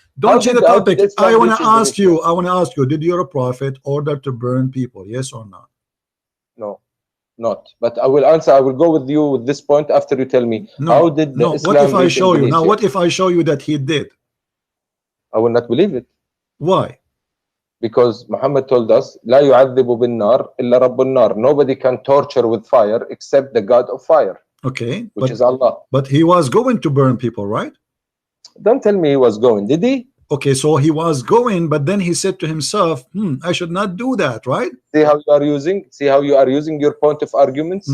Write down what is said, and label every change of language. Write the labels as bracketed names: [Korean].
[English] Don't change the topic. I want to ask you. I want to ask you. Did your prophet order to burn people? Yes or no? No, not. But I will answer. I will go with you with this point after you tell me. No, how did no. Islam What if I show you? Indonesia? Now, what if I show you that he did? I will not believe it. Why? Because Muhammad told us, [Arabic] لا يعذب بالنار إلا رب النار. [English] Nobody can torture with fire except the God of fire. Okay, which is Allah. But he was going to burn people, right? Don't tell me he was going. Did he? Okay, so he was going, but then he said to himself, I should not do that, right? See how you are using? See how you are using your point of arguments?